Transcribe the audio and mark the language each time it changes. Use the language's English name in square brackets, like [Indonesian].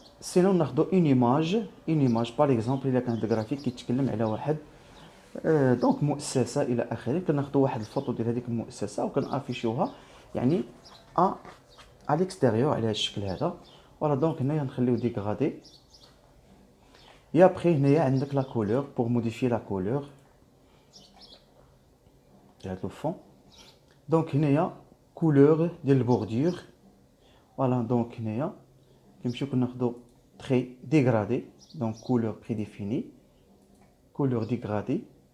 [Arabic] سينو ناخذوا اون ايماج باغ اكزومبل الا كان هذا الغرافيك كيتكلم على واحد دونك مؤسسه الى اخره. كناخذوا واحد الفوطو ديال هذيك المؤسسه وكنافيشيوها يعني ا ليكستيريور على هذا الشكل هذا. فوالا دونك هنايا نخليو ديغرادي. [French] Et après [Arabic] هنايا عندك [French] la couleur pour modifier la couleur [Arabic] ديال [French] le fond. [Arabic] دونك هنايا couleur ديال البوردور. فوالا دونك هنايا كنمشيو كناخدو تري ديغرادي. دونك [French] couleur prédéfinie couleur dégradée.